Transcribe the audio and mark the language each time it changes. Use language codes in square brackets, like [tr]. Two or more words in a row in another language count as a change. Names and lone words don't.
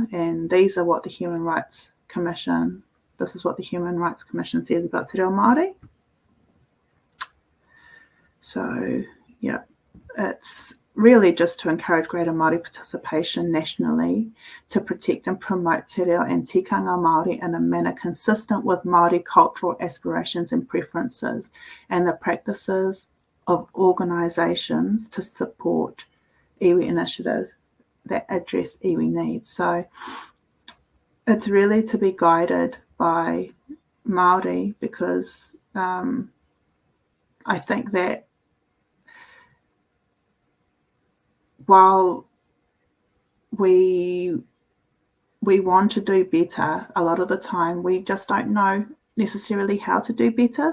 [en] And these are what the Human Rights Commission, this is what the Human Rights Commission says about [mi] Te Reo Māori. [en] So, yeah, it's really just to encourage greater Māori participation nationally, to protect and promote [mi] te reo [en] and [mi] tikanga Māori [en] in a manner consistent with Māori cultural aspirations and preferences, and the practices of organisations to support iwi initiatives that address iwi needs. So it's really to be guided by Māori, because I think that while we want to do better, a lot of the time we just don't know necessarily how to do better.